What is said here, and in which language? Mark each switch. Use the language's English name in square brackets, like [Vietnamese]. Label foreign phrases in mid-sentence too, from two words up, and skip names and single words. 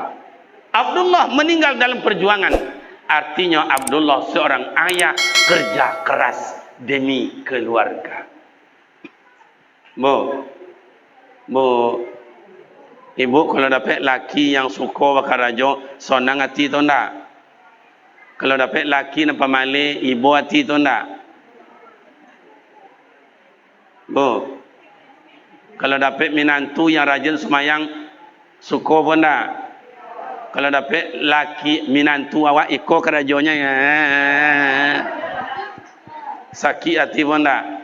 [Indonesian] Abdullah meninggal dalam perjuangan. Artinya Abdullah seorang ayah kerja keras demi keluarga. [Minangkabau] Bu, ibu kalau dapat laki yang suka bakar rajo, senang hati tu ndak? Kalau dapat laki nampak malik, ibu hati tu ndak? Bu, kalau dapat minantu yang rajin semayang, suka pun ndak? Kalau dapat laki minantu awak ikut kerajonya ya, sakit hati pun ndak?